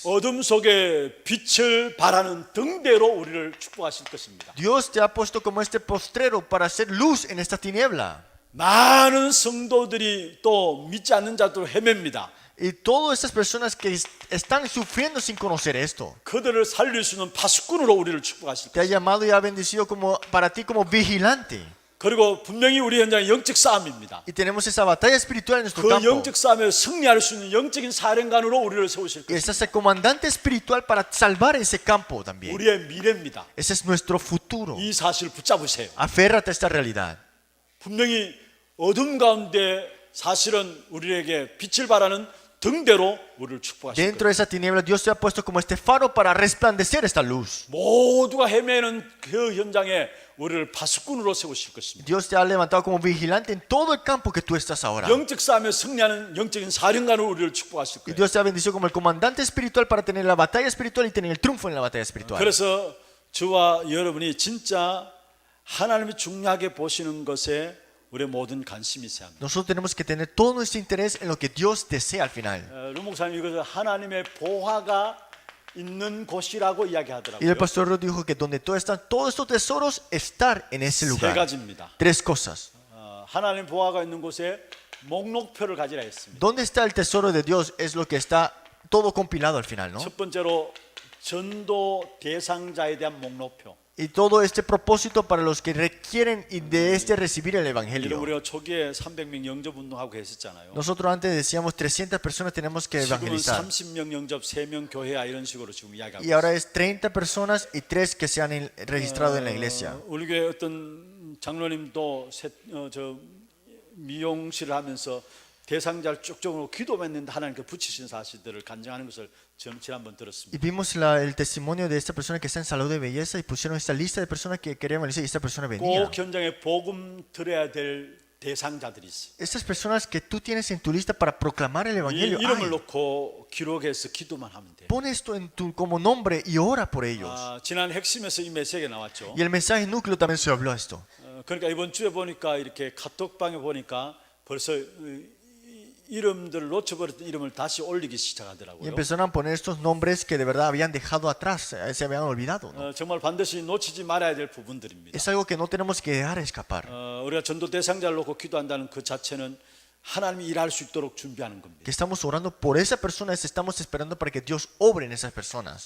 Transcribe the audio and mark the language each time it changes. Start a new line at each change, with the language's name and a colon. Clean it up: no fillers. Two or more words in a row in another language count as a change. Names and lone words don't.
Korean: 어둠 속에 빛을 발하는 등대로 우리를 축복하실 것입니다.
Spanish: Dios te ha puesto como este postrero para hacer luz en esta tiniebla.
Korean: 많은 성도들이 또 믿지 않는 자도 헤맵니다.
Spanish: Y todas estas personas que están sufriendo sin conocer esto.
Korean: 그들을 살릴 수 있는 파수꾼으로 우리를 축복하실
Spanish: Te ha
Korean: 것입니다.
Spanish: llamado y ha bendecido como, para ti como vigilante.
Korean: 그리고 분명히 우리 현장은 영적 싸움입니다.
Spanish: Y tenemos esa batalla espiritual en nuestro
Korean: 그
Spanish: campo.
Korean: 영적 싸움에 승리할 수 있는 영적인 사령관으로 우리를 세우실
Spanish: Y
Korean: 것입니다.
Spanish: ese es el comandante espiritual para salvar ese campo también.
Korean: 우리의 미래입니다.
Spanish: Ese es nuestro futuro.
Korean: 이 사실을 붙잡으세요.
Spanish: Aférrate a esta realidad.
Korean: 분명히 어둠 가운데 사실은 우리에게 빛을 발하는 등대로 우리를 축복하실
Spanish: Dentro
Korean: 거예요.
Spanish: de esa tiniebla Dios te ha puesto como este faro para resplandecer esta luz.
Korean: 모두가 헤매는 그 현장에 우리를 파수꾼으로 세우실 것입니다.
Spanish: Dios te ha levantado como vigilante en todo el campo que tú estás ahora.
Korean: 영적 싸움에 승리하는 영적인 사령관으로 우리를 축복하실
Spanish: Y
Korean: 거예요.
Spanish: Dios te ha bendecido como el comandante espiritual para tener la batalla espiritual y tener el triunfo en la batalla espiritual.
Korean: 그래서 저와 여러분이 진짜 하나님이 중요하게 보시는 것에 우리의 모든 관심이 있어야 합니다.
Spanish: Nosotros tenemos que tener todo nuestro interés en lo que Dios desea al final.
Korean: 루 목사님 이것을 하나님의 보화가 있는 곳이라고
Spanish: Y el
Korean: 이야기하더라고요.
Spanish: pastor Rod dijo que donde están todos estos tesoros, estar en ese
Korean: 세
Spanish: lugar.
Korean: 가지입니다.
Spanish: Tres cosas.
Korean: 하나님 보화가 있는 곳에 목록표를 가지라 했습니다.
Spanish: ¿Dónde está el tesoro de Dios? Es lo que está todo compilado al final, ¿no?
Korean: 첫 번째로 전도 대상자에 대한 목록표.
Spanish: Y todo este propósito para los que requieren y de este recibir el
Korean: 이런
Spanish: evangelio.
Korean: 우리가 초기에 300명 영접 운동하고 했었잖아요.
Spanish: Nosotros antes decíamos 300 personas tenemos que
Korean: 지금은
Spanish: evangelizar.
Korean: 30명 영접, 3명 교회야 이런 식으로 지금 이야기하고
Spanish: Y ahora es 30 personas y 3 que se han registrado en la iglesia.
Korean: 우리 교회 어떤 장로님도 저 미용실을 하면서 대상자를 쭉쭉 기도했는데 하나님께 붙이신 사실들을 간증하는 것을 지난번
Spanish: Y
Korean: 들었습니다.
Spanish: vimos el testimonio de esta persona que está en salud de belleza y pusieron esta lista de personas que querían evangelizar y esta persona venía.
Korean: 꼭 현장에 복음 들어야 될 대상자들이 있어요.
Spanish: Estas personas que tú tienes en tu lista para proclamar el
Korean: 이
Spanish: evangelio.
Korean: 이름을
Spanish: hay.
Korean: 놓고 기록해서 기도만 하면 돼요.
Spanish: Pon esto en tu, como nombre y ora por ellos.
Korean: 지난 핵심에서 이 메시지가 나왔죠.
Spanish: Y el mensaje núcleo también se habló esto.
Korean: 그러니까 이번 주에 보니까 이렇게 카톡방에 보니까 벌써 이름들을 놓쳐버렸던 이름을 다시 올리기
Spanish: Y
Korean: 시작하더라고요.
Spanish: empezaron a poner estos nombres que de verdad habían dejado atrás, se habían olvidado, ¿no?
Korean: 정말 반드시 놓치지 말아야 될 부분들입니다.
Spanish: Es algo que no tenemos que dejar escapar.
Korean: 우리가 전도 대상자를 놓고 기도한다는 그 자체는 하나님이 일할 수 있도록 준비하는 겁니다.
Spanish: Que estamos orando por esa persona, estamos esperando para que Dios obre en esas personas.